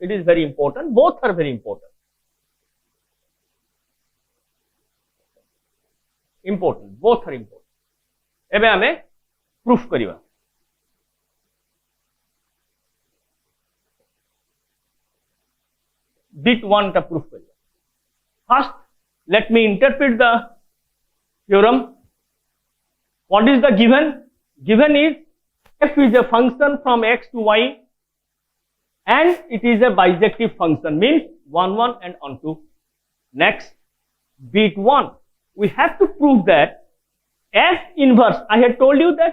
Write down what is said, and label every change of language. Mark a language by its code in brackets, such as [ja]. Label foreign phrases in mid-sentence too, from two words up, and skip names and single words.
[en] It is very important, both are very important. important, both are important. [or] ଏବେ ଆମେ ପ୍ରୁଫ୍ କରିବା bit 1 ଟା ପ୍ରୁଫ୍ କରିବା. [en] First let me interpret the theorem. What is the given? Given is f is a function from x to y and it is a bijective function, means 1 1 and on 2. Next, bit 1, we have to prove that f inverse, I had told you that